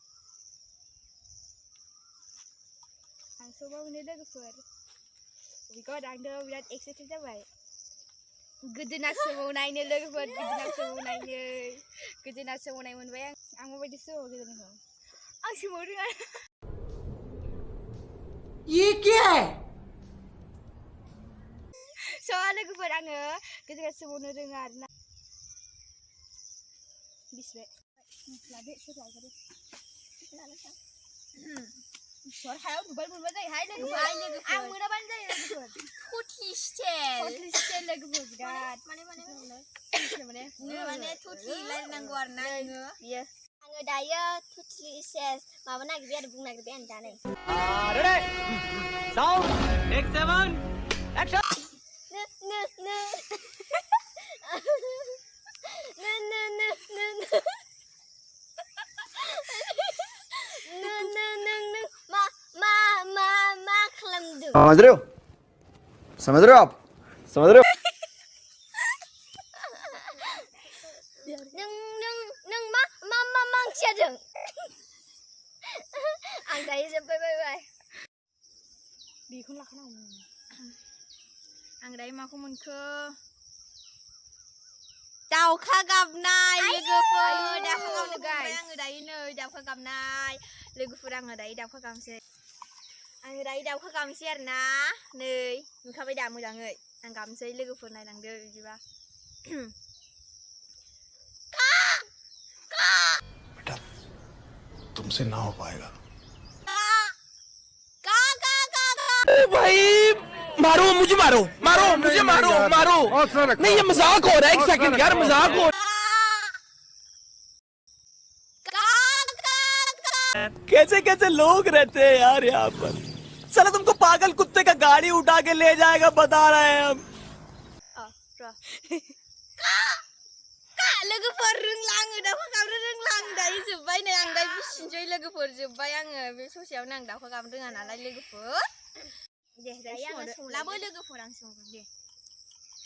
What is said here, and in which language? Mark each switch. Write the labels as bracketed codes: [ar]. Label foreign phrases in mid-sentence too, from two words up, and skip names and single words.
[brx] हांसोबो मोनो लोगोफोर। बेखौ दांदो, बिराद एक्साइटेड जाबाय। गोदोना सोमावनायनो लोगोफोर, गोदोना सोमावनाय मोनबाय आं। माबायदि सोमावो गोदोनाखौ आं सोमावनो रोङा। [hi] ये क्या है? [brx] लोगोफोर आङो गोदोना सोमावनो रोङा आरोना। बिसिबाय लादो, सोर लागोन? हायाव दुबाय मोनबा जायोहाय लोगोफोर। आं मोनाबानो जायो लोगोफोर। थथि स्टाइल लोगोफोर बिराद माने थथि रायलायनांगौ आरोना नोङो। बियो आङो दायो थथि सेस माबा नागिरबाय आरो बुंनो नागिरबाय आं दा नै। [en] Ready sound take 7 action. [hi] समझ रहे हो? समझ रहे हो आप? समझ रहे हो? [brx] मा ओंथि जादों? आं दायो जोब्बाय। बेखौनो लाखानांगौ। आं दायो माखौ मोनखो? दाउखा गाबनाय लोगोफोर। दाउखा गाबनाय मोनबाय आङो दायो। नै दाउखा गाबनाय लोगोफोर, आङो दायो दाउखा गाबनोसै। आरोना। नै नुखाबाय दा मोजाङै? आं गाबनोसै लोगोफोर, नायलांदो बिदिबा। [hi] बेटा तुमसे ना हो पाएगा। भाई मारो मुझे, मारो मुझे, मारो नहीं, ये मजाक हो रहा है। एक सेकंड यार, मजाक हो रहा है। कैसे लोग रहते हैं यार यहाँ पर। साला तुमको पागल कुत्ते का गाड़ी उठा के ले जाएगा, बता रहे हैं हम। [brx] लोगोफोर रोंलाङो, दाउखा गाबनो रोंलाङो दायो जोब्बाय। नै आं दायो बिसिनोसै लोगोफोर, जोब्बाय आङो बे ससेयावनो। आं दाउखा गाबनो रोङा नालाय लोगोफोर। दे दायो आङो लाबो लोगोफोर, आं सोमावगोन दे।